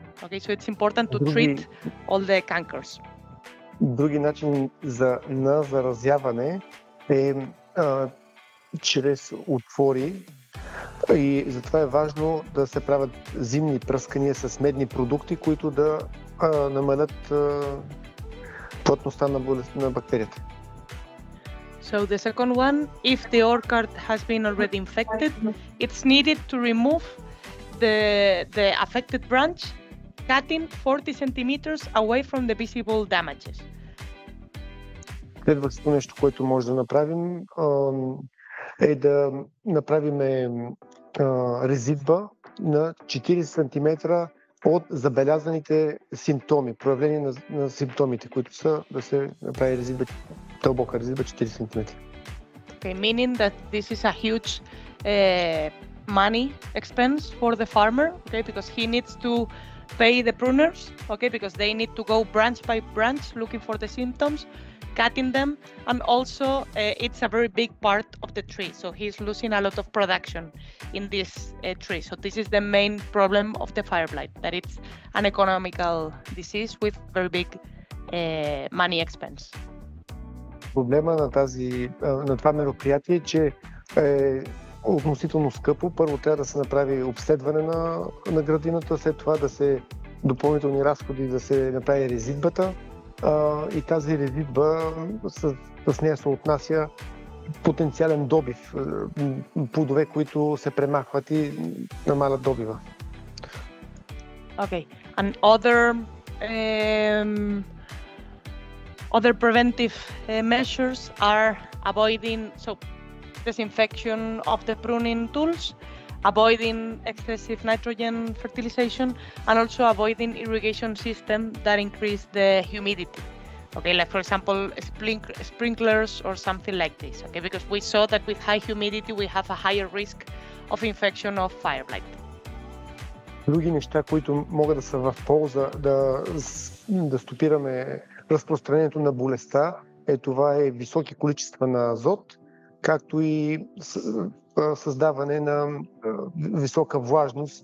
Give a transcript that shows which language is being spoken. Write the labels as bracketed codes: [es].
[en] Okay, so it's important to treat all the cankers. [bg] Други начин на заразяване е чрез отвори и затова е важно да се правят зимни пръскания с медни продукти, които да намалят плътността на бактерията. [en] So the second one, if the orchard has been already infected, it's needed to remove the affected branch, cutting 40 centimeters away from the visible damages. [bg] Следващото нещо, което може да направим, е да направим резидба на 40 см от забелязаните симптоми, проявление на симптомите, които са да се направи резидба, дълбока резидба 40 см. [en] Okay, meaning that this is a huge money expense for the farmer, okay, because he needs to pay the pruners, okay, because they need to go branch by branch looking for the symptoms, cutting them, and also it's a very big part of the tree, so he's losing a lot of production in this tree. So this is the main problem of the fire blight, that it's an economical disease with very big money expense. [bg] Проблема на това мероприятие е, че е относително скъпо. Първо трябва да се направи обследване на градината, след това да се допълнителни разходи да се направи резидбата. И тази резидба с нея се отнася потенциален добив, плодове, които се премахват и намалят добива. [en] Okay, and other preventive measures are avoiding disinfection of the pruning tools, avoiding excessive nitrogen fertilization, and also avoiding irrigation system that increase the humidity. Okay, like for example, sprinklers or something like this. Okay, because we saw that with high humidity we have a higher risk of infection of fire blight. [bg] Други неща, които могат да са в полза да стопираме разпространението на болестта, това е високи количества на азот, както и създаване на висока влажност.